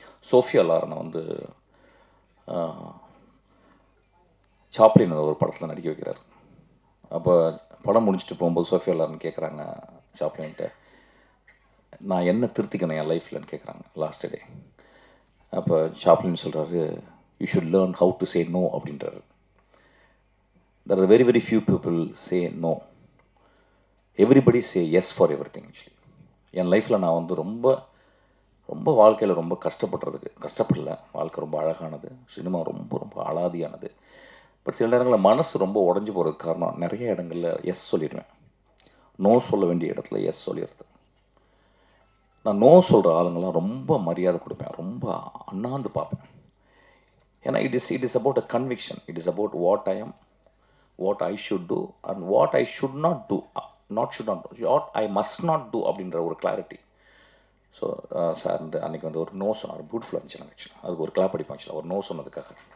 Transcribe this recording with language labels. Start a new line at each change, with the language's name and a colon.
Tamil: Sofia லாரனை வந்து Chaplin ஒரு படத்தில் நடிக்க வைக்கிறார். அப்போ படம் முடிச்சுட்டு போகும்போது சோஃபியா லாரன் கேட்குறாங்க சாப்ளின்கிட்ட, நான் என்ன திருத்திக்கணும் என் லைஃப்லன்னு கேட்குறாங்க லாஸ்ட் டே. அப்போ சாப்ளின் சொல்கிறாரு,
English: you should learn how to say no
Tamil: அப்படின்றாரு.
English: There are very very few people say no. Everybody say yes for everything actually.
Tamil: என் லைஃப்பில் நான் வந்து ரொம்ப ரொம்ப வாழ்க்கையில் ரொம்ப கஷ்டப்படல. வாழ்க்கை ரொம்ப அழகானது, சினிமா ரொம்ப ரொம்ப அலாதியானது. பட் சில நேரங்களில் மனசு ரொம்ப உடஞ்சி போகிறதுக்கு காரணம் நிறைய இடங்களில் எஸ் சொல்லிடுவேன். நோ சொல்ல வேண்டிய இடத்துல எஸ் சொல்லிடுறது. நான் நோ சொல்கிற ஆளுங்கள்லாம் ரொம்ப மரியாதை கொடுப்பேன், ரொம்ப அண்ணாந்து பார்ப்பேன். ஏன்னா
English: It is about a conviction. It is about what I am, what I should do and what I should not do, what I must not do
Tamil: அப்படின்ற ஒரு கிளாரிட்டி. ஸோ சார் வந்து அன்றைக்கி வந்து ஒரு நோ சொன்னார். பியூட்டிஃபுல்லாக இருந்துச்சு. நான் ஆக்சுவலாக அதுக்கு ஒரு கிளாப் அடிப்பேன் ஆக்சுவலாக, ஒரு நோ சொன்னதுக்காக.